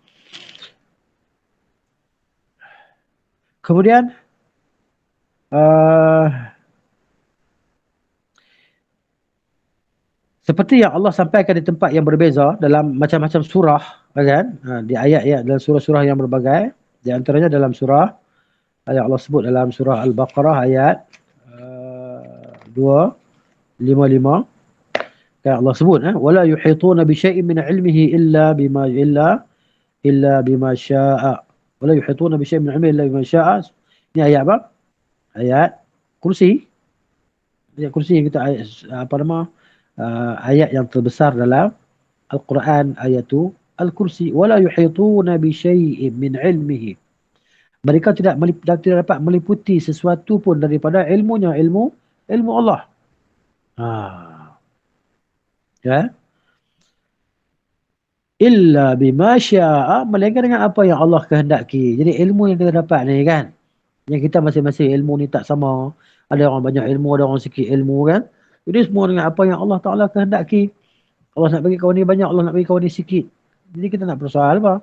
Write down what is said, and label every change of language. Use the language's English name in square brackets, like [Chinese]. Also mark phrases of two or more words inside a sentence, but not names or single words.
[Malay] Kemudian, seperti yang Allah sampaikan di tempat yang berbeza dalam macam-macam surah, kan? Di ayat-ayat dalam surah-surah yang berbagai. Di antaranya dalam surah yang Allah sebut dalam surah Al-Baqarah ayat 255. Kan Allah sebut [Arabic] ولا يحيطون بشيء من علمه إلا بما شاء. ولا يحيطون بشيء من علمه إلا بما شاء. [Malay] Ini ayat apa? Ayat kursi. Ayat kursi yang kita ayat yang terbesar dalam Al-Quran, ayat tu Al-Kursi. [Arabic] ولا يحيطون بشيء من علمه. [Malay] Mereka tidak dapat meliputi sesuatu pun daripada ilmunya, ilmu Allah. Ya. [Arabic] إلا بما شاء, [Malay] melainkan dengan apa yang Allah kehendaki. Jadi ilmu yang kita dapat ni kan, yang kita masing-masing ilmu ni tak sama. Ada orang banyak ilmu, ada orang sikit ilmu kan. Jadi semua dengan apa yang Allah Ta'ala kehendaki. Allah nak bagi kawan ni banyak, Allah nak bagi kawan ni sikit. Jadi kita nak persoal apa?